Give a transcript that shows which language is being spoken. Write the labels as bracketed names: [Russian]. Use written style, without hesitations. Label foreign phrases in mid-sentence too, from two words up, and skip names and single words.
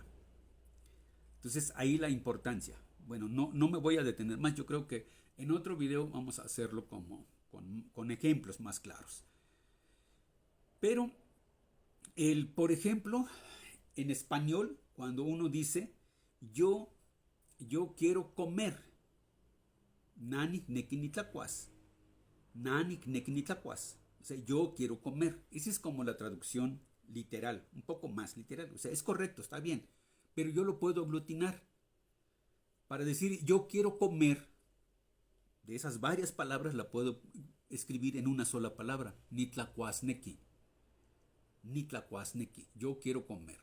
[Spanish] Entonces ahí la importancia. Bueno, no me voy a detener más, yo creo que en otro video vamos a hacerlo como con ejemplos más claros. Pero, por ejemplo, en español, cuando uno dice yo quiero comer, [Eastern Huasteca Nahuatl] nanik nequinitlacuas, nanik nequinitlacuas, [Spanish] o sea, yo quiero comer. Esa es como la traducción literal, un poco más literal, o sea, es correcto, está bien, pero yo lo puedo aglutinar para decir yo quiero comer. De esas varias palabras la puedo escribir en una sola palabra, [Eastern Huasteca Nahuatl] nitlacuasnequi, nitlacuasnequi, [Spanish] yo quiero comer.